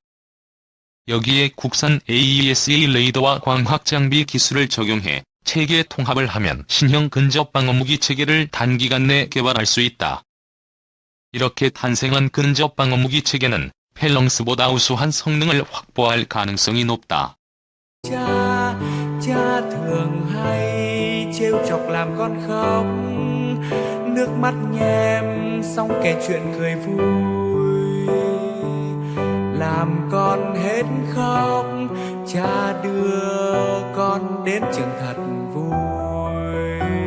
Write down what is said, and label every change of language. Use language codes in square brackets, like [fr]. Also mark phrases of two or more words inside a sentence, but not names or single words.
[ko] 여기에 국산 AESA 레이더와 광학 장비 기술을 적용해 체계 통합을 하면 신형 근접 방어무기 체계를 단기간 내 개발할 수 있다. 이렇게 탄생한 근접 방어무기 체계는 펠렁스보다 우수한 성능을 확보할 가능성이 높다. [vi] Cha thường hay trêu chọc làm con khóc, nước mắt nhem xong kể chuyện cười vui, làm con hết khóc, cha đưa con đến trường thật vui.